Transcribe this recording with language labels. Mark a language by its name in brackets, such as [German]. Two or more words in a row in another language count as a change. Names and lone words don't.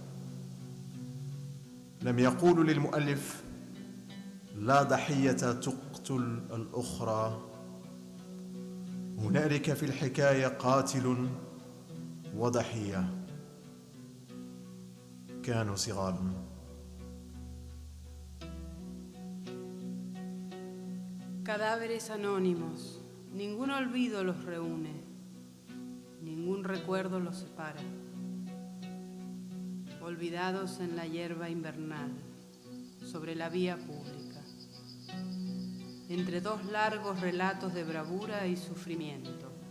[Arabic] لم يقول للمؤلف لا ضحية تقتل الأخرى، هنالك في الحكاية قاتل وضحية كانوا صغارا. [Spanish] Cadáveres anónimos, ningún olvido los reúne, ningún recuerdo los separa. Olvidados en la hierba invernal, sobre la vía pública, entre dos largos relatos de bravura y sufrimiento.